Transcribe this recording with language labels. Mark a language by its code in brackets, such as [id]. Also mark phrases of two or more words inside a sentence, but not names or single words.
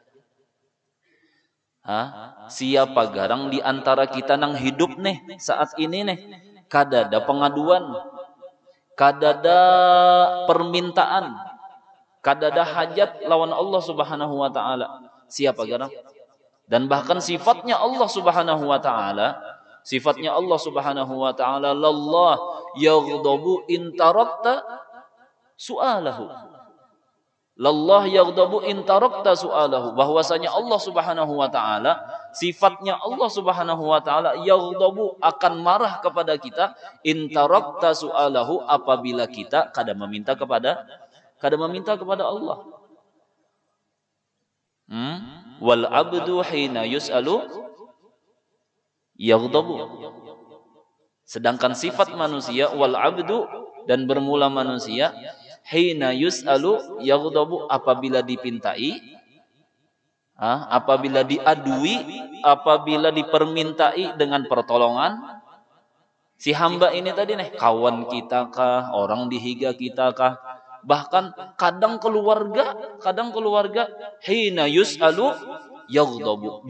[bjn] Siapa garang di antara kita nang hidup nih saat ini nih kada ada pengaduan, kada ada permintaan, kada ada hajat lawan Allah [ar] سبحانه وتعالى? [bjn] Siapa garang? Dan bahkan sifatnya [ar] الله سبحانه وتعالى الله يغضب إن تركت سؤاله. الله يغضب إن تركت سؤاله, [bjn] bahwasanya Allah [ar] سبحانه وتعالى, [bjn] sifatnya Allah [ar] سبحانه وتعالى يغضب, [bjn] akan marah kepada kita, [ar] إن تركت سؤاله, [bjn] apabila kita kada meminta kepada Allah. [ar] والعبد حين يسأل يغضب. [bjn] Sedangkan sifat manusia, [ar] والعبد, [bjn] dan bermula manusia, [ar] حين يسأل يغضب, [bjn] apabila dipintai, apabila diadui, apabila dipermintai dengan pertolongan, si hamba ini tadi nih, kawan kita kah, orang dihiga kita kah, bahkan kadang keluarga, [ar] حين يسأل يغضب.